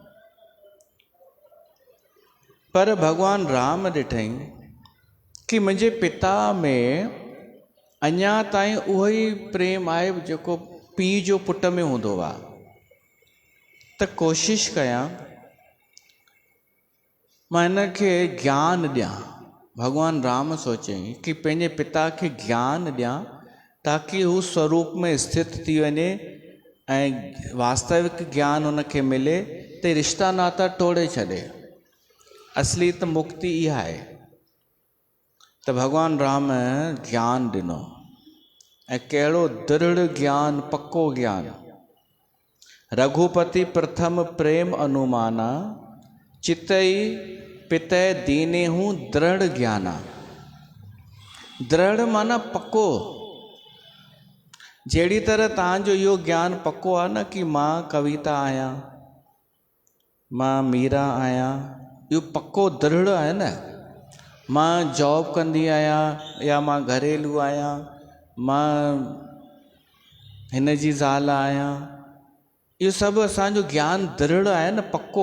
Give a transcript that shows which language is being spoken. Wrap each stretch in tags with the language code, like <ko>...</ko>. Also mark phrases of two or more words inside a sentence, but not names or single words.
<sd>पर भॻवान राम ॾिठई कि मुंहिंजे पिता में अञा ताईं उहो ई प्रेम आहे जेको पीउ जो पुट में हूंदो आहे। त कोशिश कयां मां हिन खे ज्ञान ॾियां। भॻवान राम सोचई कि पंहिंजे पिता खे ज्ञान ॾियां ताकि हू स्वरूप में स्थित थी वञे ऐं वास्तविक ज्ञान हुनखे मिले त रिश्ता नाता टोड़े छॾे। असली त मुक्ति इहा आहे। त भॻवान राम ज्ञान ॾिनो, ऐं कहिड़ो दृढ़ ज्ञान, पक्को ज्ञान।</sd> <awa>रघुपति प्रथम प्रेम अनुमाना, चितई पितय दीने हूँ दृढ़ ज्ञाना।</awa> <sd>दृढ़ माना पक्को। जहिड़ी तरह तव्हांजो इहो ज्ञान पक्को आहे न कि मां कविता आहियां, मां मीरा आहियां, इहो पको दृढ़ आहे न। मां जॉब कंदी आहियां या मां घरेलू आहियां, मां हिन जी ज़ाल आहियां, इहो सभु असांजो ज्ञान दृढ़ आहे न, पको।</sd>